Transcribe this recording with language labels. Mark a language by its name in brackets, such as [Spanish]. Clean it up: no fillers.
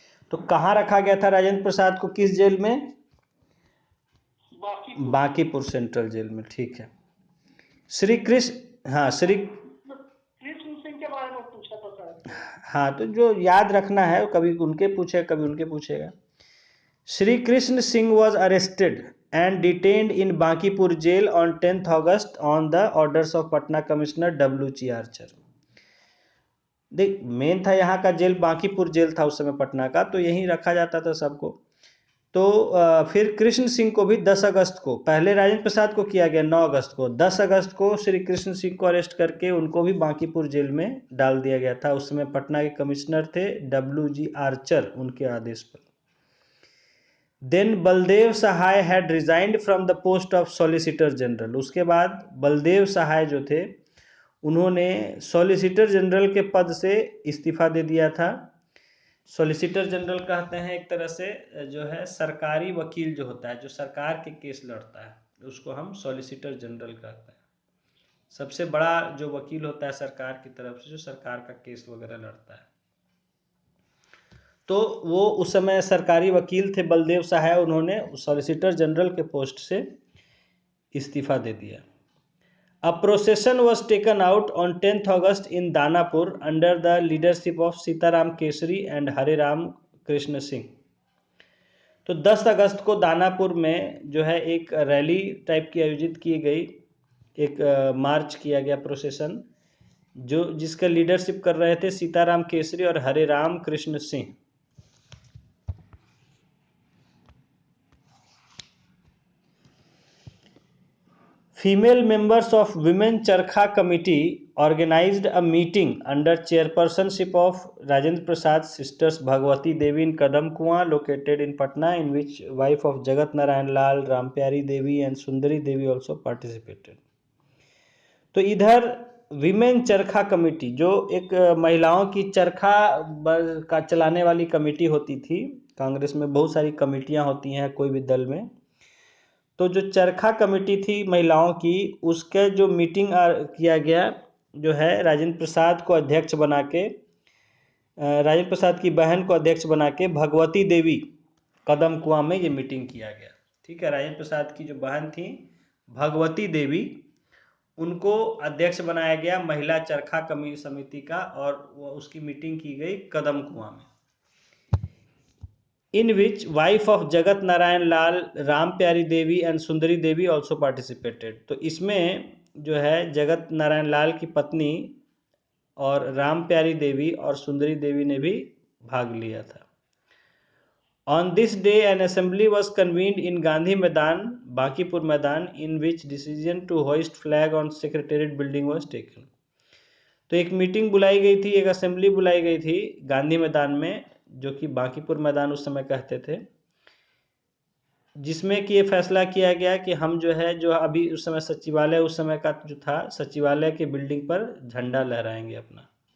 [Hindi] तो कहाँ रखा गया था राजेंद्र प्रसाद को, किस जेल में? बांकीपुर सेंट्रल जेल में, ठीक है। श्री कृष्ण, हाँ कृष्ण सिंह के बारे में पूछा था सर। हाँ, तो जो याद रखना है कभी उनके पूछे कभी उनके पूछेगा। [English] Sri Krishna Singh was arrested and detained in Bankipur jail on 10th August on the orders of Patna Commissioner W.G. Archer। [Hindi] देख, मेन था यहाँ का जेल बांकीपुर जेल था उस समय पटना का, तो यहीं रखा जाता था सबको। तो फिर कृष्ण सिंह को भी 10 अगस्त को, पहले राजेंद्र प्रसाद को किया गया 9 अगस्त को, 10 अगस्त को श्री कृष्ण सिंह को अरेस्ट करके उनको भी बांकीपुर जेल में डाल दिया गया था। उस समय पटना के कमिश्नर थे W.G. आर्चर, उनके आदेश पर। [English] Then Baldev Sahay had resigned from the post of solicitor general. [Hindi] उसके बाद बलदेव सहाय जो थे उन्होंने सॉलिसिटर जनरल के पद से इस्तीफा दे दिया था। सॉलिसिटर जनरल कहते हैं एक तरह से जो है सरकारी वकील जो होता है, जो सरकार के केस लड़ता है, उसको हम सॉलिसिटर जनरल कहते हैं। सबसे बड़ा जो वकील होता है सरकार की तरफ से, जो सरकार का केस वगैरह लड़ता है। तो वो उस समय सरकारी वकील थे बलदेव सहाय, उन्होंने सॉलिसिटर जनरल के पोस्ट से इस्तीफा दे दिया। [English] A procession was taken out on 10th August in Danapur under the leadership of Sitaram Kesri and Hariram Krishna Singh. [Hindi] तो 10 अगस्त को दानापुर में जो है एक रैली टाइप की आयोजित की गई, एक मार्च किया गया, प्रोसेशन, जो जिसका लीडरशिप कर रहे थे सीताराम केसरी और Hariram Krishna Singh. [English] Female members of Women Charkha Committee organized a meeting under chairpersonship of Rajendra Prasad's sisters Bhagwati Devi in Kadam Kuan located in Patna, in which wife of Jagat Narayan Lal, Rampyari Devi and Sundari Devi also participated। [Hindi] तो इधर women चरखा committee, जो एक महिलाओं की चरखा का चलाने वाली कमेटी होती थी, कांग्रेस में बहुत सारी कमेटियां होती हैं कोई भी दल में, तो जो चरखा कमेटी थी महिलाओं की, उसके जो मीटिंग किया गया जो है राजेंद्र प्रसाद को अध्यक्ष बना के, राजेंद्र प्रसाद की बहन को अध्यक्ष बना के भगवती देवी कदम कुआं में ये मीटिंग किया गया। ठीक है, राजेंद्र प्रसाद की जो बहन थी भगवती देवी, उनको अध्यक्ष बनाया गया महिला चरखा कमेटी समिति का, और उसकी मीटिंग की गई कदम कुआं में। [English] In which wife of Jagat Narayan Lal, Ram Pyari Devi and Sundari Devi also participated। [Hindi] तो इसमें जो है जगत नारायण लाल की पत्नी और राम प्यारी देवी और सुंदरी देवी ने भी भाग लिया था। [English] On this day an assembly was convened in Gandhi Maidan, Bankipur Maidan, in which decision to hoist flag on secretariat building was taken। [Hindi] तो एक मीटिंग बुलाई गई थी, एक असेंबली बुलाई गई थी गांधी मैदान में, जो कि बांकीपुर मैदान उस समय कहते थे, जिसमें कि ये फैसला किया गया कि हम जो है, जो अभी उस समय सचिवालय उस समय का जो था, सचिवालय के बिल्डिंग पर झंडा लहराएंगे अपना।